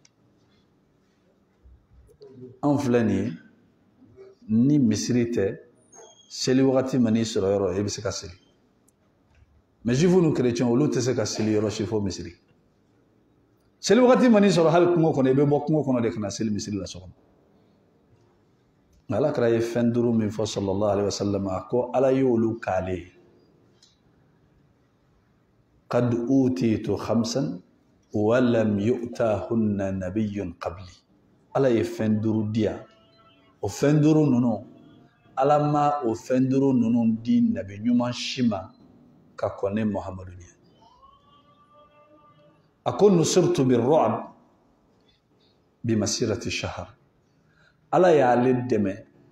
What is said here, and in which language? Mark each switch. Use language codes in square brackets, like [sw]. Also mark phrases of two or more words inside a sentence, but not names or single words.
[bm] anw filɛ nin ye ni misiri tɛ seli wagati man'i sɔrɔ yɔrɔ i bɛ se ka seli mais juifs ni chrétiens olu tɛ se ka seli yɔrɔ si fo misiri seli wagati man'i sɔrɔ hali kungo kɔnɔ i bɛ bɔ kungo kɔnɔ de ka na seli misiri la so kɔnɔ ala kɛra ye fɛn 5 min fɔ [ar] صلى الله عليه وسلم [bm] a ko ala y'olu k'ale ye [ar] قد أوتيت 5 ولم يؤتهن نبي قبلي [bm] ala ye fɛn 5 di yan o fɛn 5 ninnu ala ma o fɛn 5 ninnu di nabi ɲuman si ma ka kɔn ne muhamadu ɲɛ a ko [ar] نصرت بالرعب مسيرة شهر [bm] ala y'ale dɛmɛ